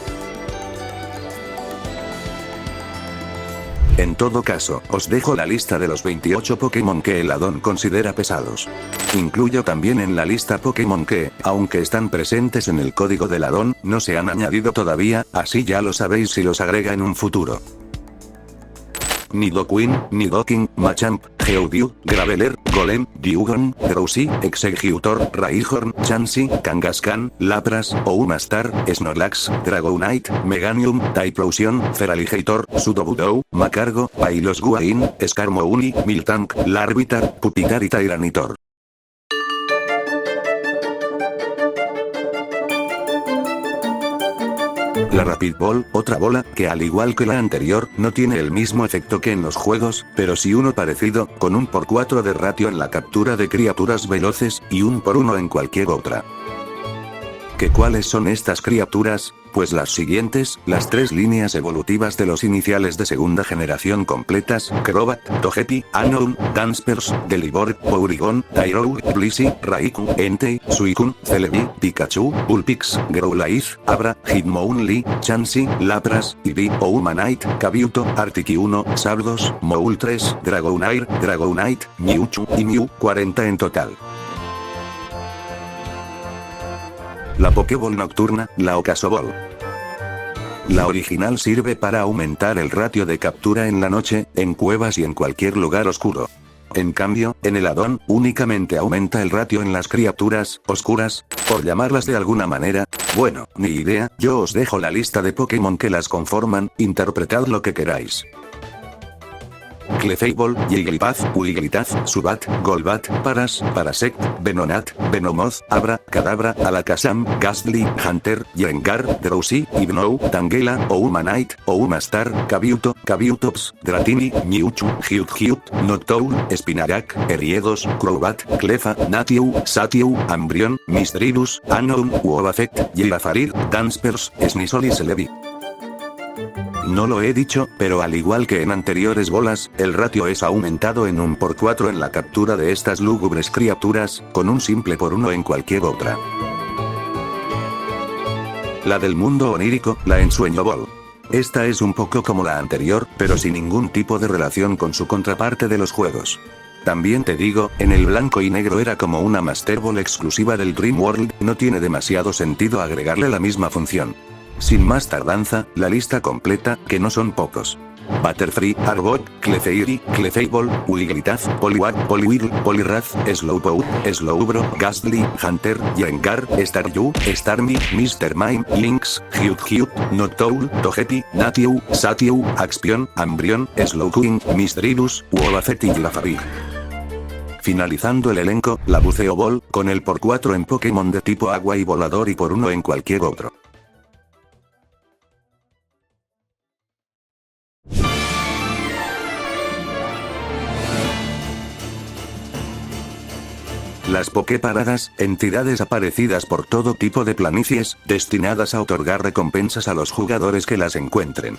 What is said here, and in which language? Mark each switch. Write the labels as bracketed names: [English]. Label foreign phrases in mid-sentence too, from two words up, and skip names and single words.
[Spanish] En todo caso, os dejo la lista de los 28 Pokémon que el addon considera pesados. Incluyo también en la lista Pokémon que, aunque están presentes en el código del addon, no se han añadido todavía, así ya lo sabéis si los agrega en un futuro. Nidoqueen, Nidoking, Machamp, Geodude, Graveler, Golem, Dewgong, Drowsy, Exeggutor, Rhyhorn, Chansey, Kangaskhan, Lapras, Omastar, Snorlax, Dragonite, Meganium, Typhlosion, Feraligatr, Sudowoodo, Macargo, Pilosguin, Skarmory, Miltank, Larvitar, Pupitar y Tyranitar. La Rapid Ball, otra bola, que al igual que la anterior, no tiene el mismo efecto que en los juegos, pero sí uno parecido, con un por 4 de ratio en la captura de criaturas veloces, y un por 1 en cualquier otra. ¿Que cuáles son estas criaturas? Pues las siguientes, las 3 líneas evolutivas de los iniciales de segunda generación completas, Crobat, Togepi, Unown, Dunsparce, Delibird, Porygon, Tyrogue, Blissey, Raikou, Entei, Suicune, Celebi, Pikachu, Vulpix, Growlithe, Abra, Hitmonlee, Chansey, Lapras, Eevee, Omanite, Kabuto, Articuno, Zapdos, Moltres, Dragonite, Mewtwo y Mew, 40 en total. La Pokéball nocturna, la Ocaso Ball. La original sirve para aumentar el ratio de captura en la noche, en cuevas y en cualquier lugar oscuro. En cambio, en el addon, únicamente aumenta el ratio en las criaturas oscuras, por llamarlas de alguna manera. Bueno, ni idea, yo os dejo la lista de Pokémon que las conforman, interpretad lo que queráis. Clefable, Jigglypuff, Wigglytuff, Zubat, Golbat, Paras, Parasect, Venonat, Venomoth, Abra, Kadabra, Alakazam, Gastly, Hunter, Gengar, Drowsy, Hypno, Tangela, Omanite, Omastar, Kabuto, Kabutops, Dratini, Mewtwo, Hyuut, Noctowl, Spinarak, Eriedos, Crobat, Cleffa, Natieu, Satiu, Umbreon, Misdreavus, Unown, Wobbuffet, Girafarig, Dunsparce, Sneasel y Celebi. No lo he dicho, pero al igual que en anteriores bolas, el ratio es aumentado en un por 4 en la captura de estas lúgubres criaturas, con un simple por 1 en cualquier otra. La del mundo onírico, la Ensueño Ball. Esta es un poco como la anterior, pero sin ningún tipo de relación con su contraparte de los juegos. También te digo, en el blanco y negro era como una Master Ball exclusiva del Dream World, no tiene demasiado sentido agregarle la misma función. Sin más tardanza, la lista completa, que no son pocos. Butterfree, Arbok, Clefairy, Clefable, Wigglytuff, Poliwag, Poliwhirl, Poliwrath, Slowpoke, Slowbro, Gastly, Hunter, Gengar, Staryu, Starmie, Mr. Mime, Lynx, Hyuga, Notowl, Togepi, Natieu, Satieu, Axpion, Umbreon, Slowking, Misdreavus, Wobbuffet y Clefairy. Finalizando el elenco, la Buceo Ball, con el por 4 en Pokémon de tipo agua y volador y por 1 en cualquier otro. Las Poképaradas, entidades aparecidas por todo tipo de planicies, destinadas a otorgar recompensas a los jugadores que las encuentren.